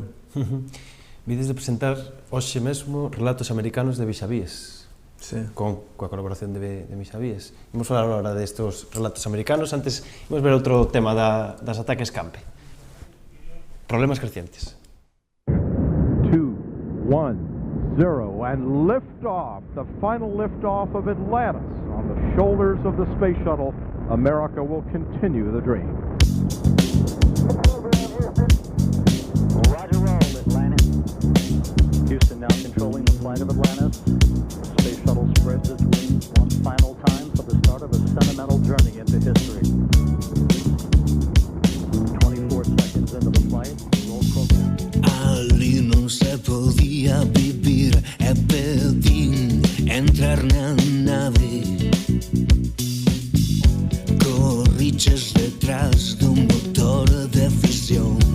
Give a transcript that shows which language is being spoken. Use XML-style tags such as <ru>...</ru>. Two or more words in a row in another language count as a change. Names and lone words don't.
<gl>Vides de presentar hoxe mesmo Relatos Americanos de Visavíes, coa colaboración de Visavíes. Imos falar agora destes Relatos Americanos, antes imos ver outro tema das Ataques Campe. Problemas crecientes.</gl> <en>2, 1, 0, and liftoff, the final liftoff of Atlantis. On the shoulders of the space shuttle, America will continue the dream. Roger, roll, Atlantis. Houston now controlling the flight of Atlantis. The space shuttle spreads its wings one final time for the start of a sentimental journey into history. 24 seconds into the flight, roll program.</en> <gl>Ali non se podía vivir e pedín entrar na nave. Corriches detrás dun motor de fisión.</gl>